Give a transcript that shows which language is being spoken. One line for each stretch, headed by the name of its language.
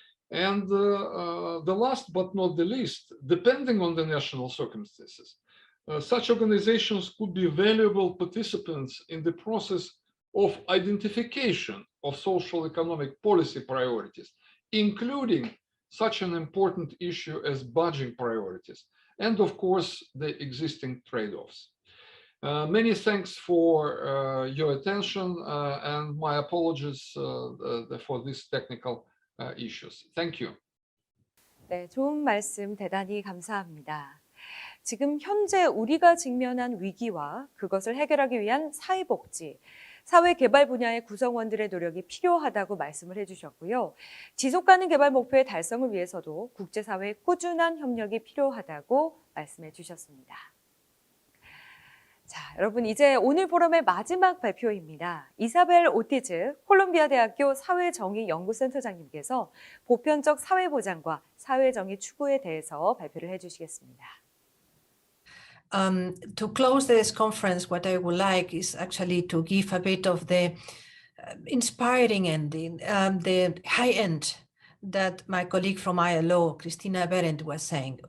English: And the last but not the least, depending on the national circumstances, such organizations could be valuable participants in the process of identification of social economic policy priorities, including such an important issue as budget priorities, and of course, the existing trade-offs. Many thanks for your attention and my apologies for these technical issues. Thank you.
Korean: 네, 좋은 말씀 대단히 감사합니다. 지금 현재 우리가 직면한 위기와 그것을 해결하기 위한 사회복지, 사회개발 분야의 구성원들의 노력이 필요하다고 말씀을 해주셨고요. 지속가능 개발 목표의 달성을 위해서도 국제사회의 꾸준한 협력이 필요하다고 말씀해 주셨습니다. 자, 여러분 이제 오늘 포럼의 마지막 발표입니다. 이사벨 오티즈 콜롬비아 대학교 사회정의연구센터장님께서 보편적 사회보장과 사회정의 추구에 대해서 발표를 해주시겠습니다.
English: To close this conference, what I would like is actually to give a bit of the inspiring ending, the high end that my colleague from ILO, Christina Berendt, was saying.